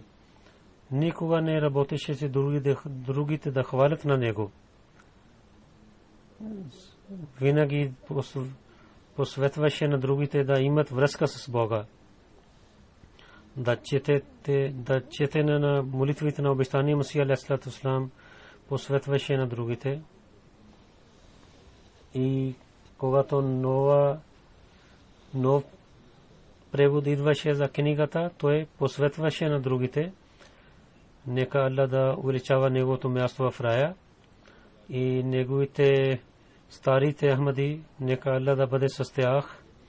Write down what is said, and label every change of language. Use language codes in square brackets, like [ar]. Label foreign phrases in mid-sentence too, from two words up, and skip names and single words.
[bg] Никога не работеше си другите да хвалят на него. Винаги посветваше на другите да имат връзка с Бога. Да чете на молитвите на обещания Масия [ar] عليه الصلاة والسلام, [bg] посветваше на другите. И когато нов превод идваше за книгата, той посветваше на другите. Нека Аллах да увеличава неговото място в рая и неговите старите Ахмади, нека Аллах да бъде с тях.